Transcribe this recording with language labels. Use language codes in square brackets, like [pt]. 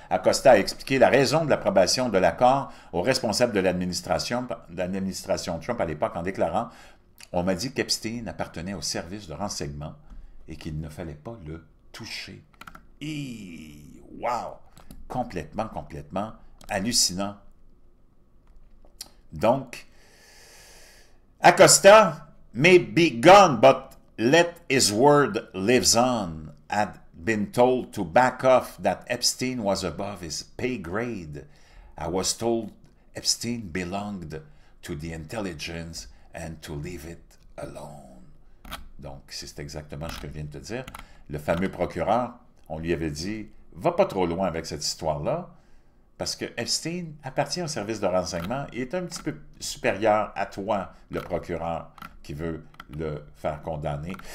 [fr] Acosta a expliqué la raison de l'approbation de l'accord aux responsables de l'administration Trump à l'époque en déclarant « On m'a dit qu'Epstein appartenait au service de renseignement et qu'il ne fallait pas le toucher. » Wow! Complètement hallucinant. Donc, [en] Acosta may be gone, but let his word lives on, had been told to back off that Epstein was above his pay grade. I was told Epstein belonged to the intelligence and to leave it alone. [fr] Donc, c'est exactement ce que je viens de te dire. Le fameux procureur, on lui avait dit, va pas trop loin avec cette histoire-là, parce que Epstein appartient au service de renseignement et est un petit peu supérieur à toi, le procureur, qui veut le faire condamner.